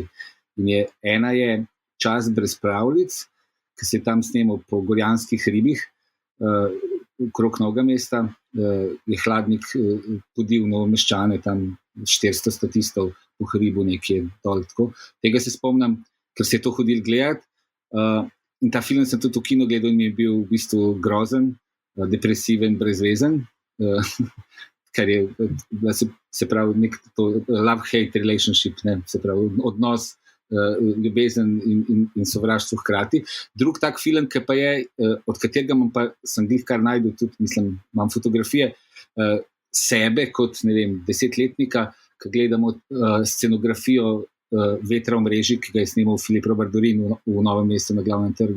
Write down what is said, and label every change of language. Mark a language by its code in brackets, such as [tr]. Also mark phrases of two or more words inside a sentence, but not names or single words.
[sl] Ena je Čas brez pravljic, ki se je tam snemal po Gorjanskih hribih, okrog Novega mesta, je Hladnik podil Novomeščane, tam 400 statistov v hribu nekje dol. Tako. Tega se spomnim, ker se je to hodil gledati. In ta film sem tudi v kino gledal in mi je bil v bistvu grozen, depresiven, brezvezen, kar je, se pravi, nek [en] love-hate relationship, [sl] ne, se pravi, odnos, ljubezen in sovraštvo hkrati. Drug tak film, ki pa je, od katerega sem glih kar najdel tudi, mislim, imam fotografije sebe kot, ne vem, 10-letnika, ki gledamo scenografijo Vetra v mreži, ki ga je snimal Filip Robardorin v Novem mestu na Glavnem trgu.